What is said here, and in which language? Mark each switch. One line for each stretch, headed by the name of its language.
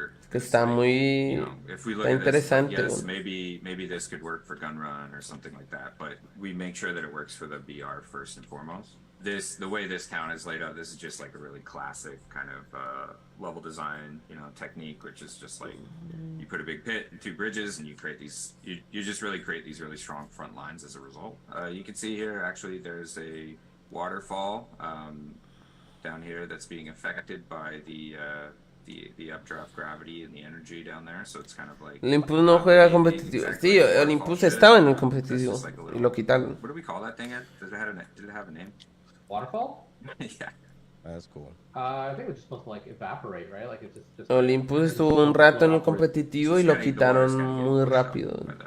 Spanish: Que está muy está interesante.
English: Yes, maybe this could work for Gun Run or something like that, but we make sure that it works for the BR first and foremost. The way this town is laid out, this is just like a really classic kind of level design, technique, which is just like you put a big pit and 2 bridges, and you create these. You just really create these really strong front lines as a result. You can see here actually there's a waterfall down here that's being affected by the updraft gravity and the energy down there, so it's kind of like.
Spanish: Olympus no juega competitivo. Sí, Olympus estaba en el competitivo y lo quitaron.
English: What do we call that thing? Did it have a name? Waterfall? Yeah. That's cool. I think it was supposed to like evaporate, right? Like it's just
Spanish: Olympus estuvo un rato en el competitivo y lo quitaron muy rápido.